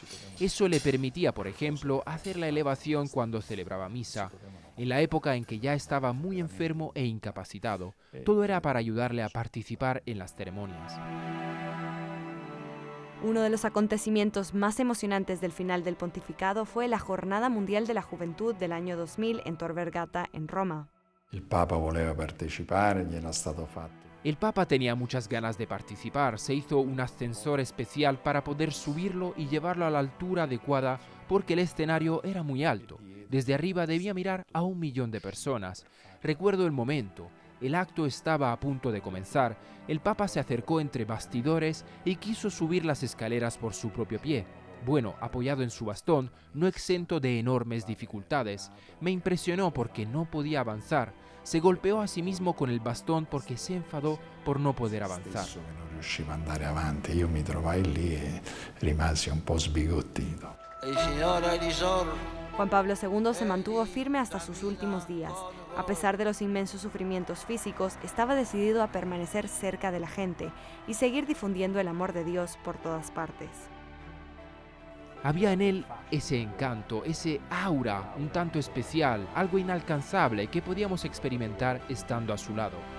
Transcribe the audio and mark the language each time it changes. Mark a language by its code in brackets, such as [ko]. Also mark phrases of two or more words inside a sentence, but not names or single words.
[es] Eso le permitía, por ejemplo, hacer la elevación cuando celebraba misa, en la época en que ya estaba muy enfermo e incapacitado. Todo era para ayudarle a participar en las ceremonias. Uno de los acontecimientos más emocionantes del final del pontificado fue la Jornada Mundial de la Juventud del año 2000 en Tor Vergata, en Roma. [it] Il Papa voleva partecipare, gli era stato fatto. [es] El Papa tenía muchas ganas de participar. Se hizo un ascensor especial para poder subirlo y llevarlo a la altura adecuada porque el escenario era muy alto. Desde arriba debía mirar a 1 millón de personas. Recuerdo el momento. El acto estaba a punto de comenzar. El Papa se acercó entre bastidores y quiso subir las escaleras por su propio pie. Bueno, apoyado en su bastón, no exento de enormes dificultades. Me impresionó porque no podía avanzar. Se golpeó a sí mismo con el bastón porque se enfadó por no poder avanzar. [it] Stesso che non riusciva ad andare avanti, io mi trovai lì e rimasi un po' sbigottito. [es] Juan Pablo II se mantuvo firme hasta sus últimos días. A pesar de los inmensos sufrimientos físicos, estaba decidido a permanecer cerca de la gente y seguir difundiendo el amor de Dios por todas partes. Había en él ese encanto, ese aura un tanto especial, algo inalcanzable que podíamos experimentar estando a su lado.